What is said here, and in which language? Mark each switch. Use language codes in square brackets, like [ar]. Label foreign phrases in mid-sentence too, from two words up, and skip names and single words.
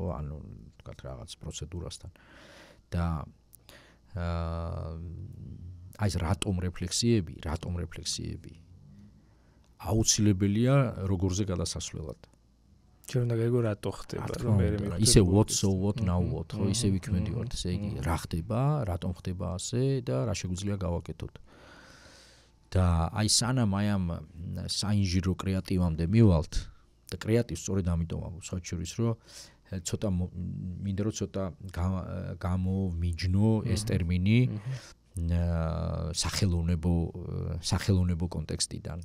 [ka] ანუ თქვათ რაღაც პროცედურასთან. და აი ეს რატომ რეფლექსიები აუცილებელია როგორზე გადასასვლელად. ჩვენ უნდა გაიგო რატო ხდება, რომ მე [en] ისე what so what now what, [ka] ხო, ისე ვიქმედივართ, ესე იგი, რა ხდება, რატომ ხდება ასე და რა შეგვიძლია გავაკეთოთ. და აი სანამ აი ამ საინჟინრო კრეატივამდე მივალთ და კრეატივს სწორედ ამიტომ ვამბობ შორის, რომ ცოტა მინდა რომ ცოტა გამომიჯნო ეს ტერმინი სახელოვნებო კონტექსტიდან.